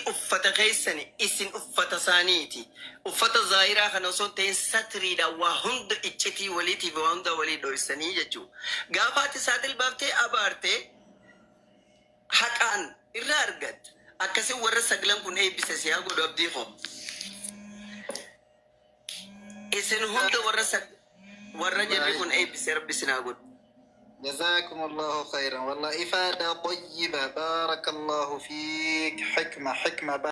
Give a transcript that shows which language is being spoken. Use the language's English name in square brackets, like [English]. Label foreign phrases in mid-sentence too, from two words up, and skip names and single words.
[Oromo] uffata keessani isin uffata saaniiti uffata zaahiraa kana osoo ta'in satriidha waa hunda iccitii waliitiif waa hunda walii dhoysanii jechuu gaafa ati saaxil baaftee abaarte haqaan irraa argatta akkasii warra saglan kun eebbise si haa godhu abdii koo isin hunda warra jirri kun eebbise rabbi sin haa godhu. [Arabic] جزاكم الله خيرا والله إفادة طيبة بارك الله فيك حكمة